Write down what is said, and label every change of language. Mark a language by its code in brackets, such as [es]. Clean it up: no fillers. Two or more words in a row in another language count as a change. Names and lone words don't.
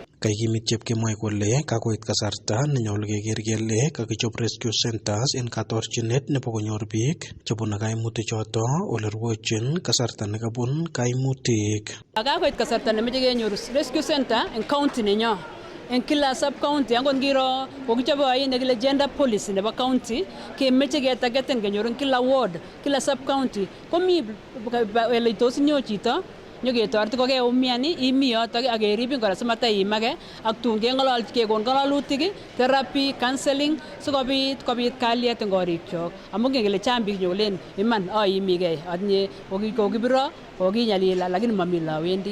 [kln] Kaikimit chepkemoi kole kakoit kasarta nenyolu keker kele kakichop [en] rescue centers [kln] en katorchinet nebo konyor biik chebune kaimutik choto ole rwochin kasarta nekabun kaimutik. Kakoit kasarta nemeche kenyor [en] rescue center [kln] en county nenyo. En kila [en] sub county [kln] angot ngiro kokichobe ain nekile [en] gender policy [kln] nebo county kemeche ketargeten kenyor en kila ward kila [en] sub county [kln] komi ele tos nyo chito nyoketoret kokeumiani imi yotok ak keribin kora simataiimake ak tun keng'ololchi kekon ng'ololutik [en] therapy counseling [kln] sikobit kalyet eng korikyok amu ngen kele chang biik nyolen iman aimigei atinye kokibiro kokinyalila lakini mami lawendi.